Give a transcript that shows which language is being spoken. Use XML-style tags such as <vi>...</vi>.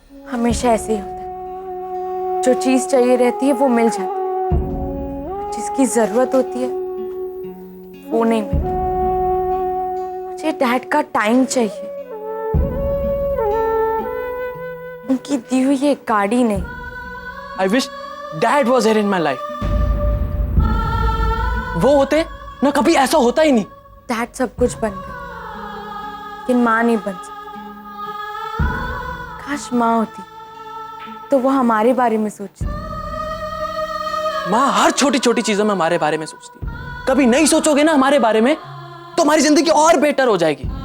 <hi>हमेशा ऐसे ही होता है, जो चीज चाहिए रहती है वो मिल जाती है, जिसकी जरूरत होती है वो नहीं मिलती। मुझे डैड का टाइम चाहिए, उनकी दी हुई ये गाड़ी नहीं।</hi> <en>I wish Dad was here in my life.</en> <hi>वो होते ना कभी ऐसा होता ही नहीं। डैड सब कुछ बन गए, लेकिन माँ नहीं बन सकती। काश माँ होती तो वो हमारे बारे में सोचती। माँ हर छोटी छोटी चीजों में हमारे बारे में सोचती है। कभी नहीं सोचोगे ना हमारे बारे में तो हमारी जिंदगी और बेटर हो जाएगी।</hi>